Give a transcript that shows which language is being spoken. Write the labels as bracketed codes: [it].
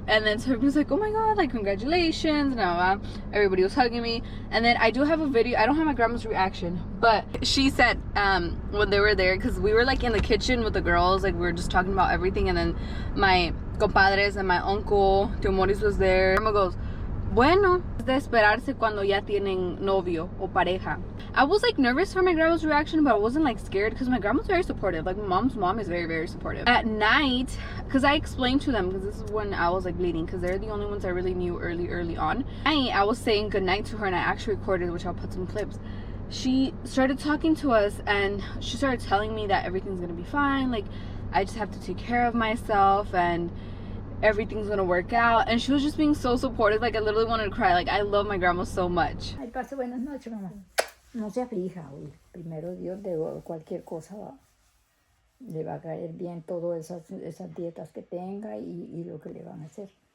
[en] And then so everybody was like, oh my god, like, congratulations. And everybody was hugging me. And then I do have a video. I don't have my grandma's reaction, but she said when they were there, because we were like in the kitchen with the girls, like we were just talking about everything. And then my compadres and my uncle Tio Moris was there. Grandma goes, [es] bueno, es de esperarse cuando ya tienen novio o pareja. [en] I was like nervous for my grandma's reaction, but I wasn't like scared because my grandma's very supportive. Like my mom's mom is very, very supportive. At night, because I explained to them, because this is when I was like bleeding, because they're the only ones I really knew early on. I was saying goodnight to her, and I actually recorded, which I'll put some clips. She started talking to us, and she started telling me that everything's gonna be fine. Like I just have to take care of myself, and everything's gonna work out. And she was just being so supportive. Like I literally wanted to cry. Like I love my grandma so much. [es] Ay, pase buenas noches, mamá. No se aflija, hoy. Primero Dios, de cualquier cosa le va a caer bien todas esas dietas que tenga y lo que le van a hacer.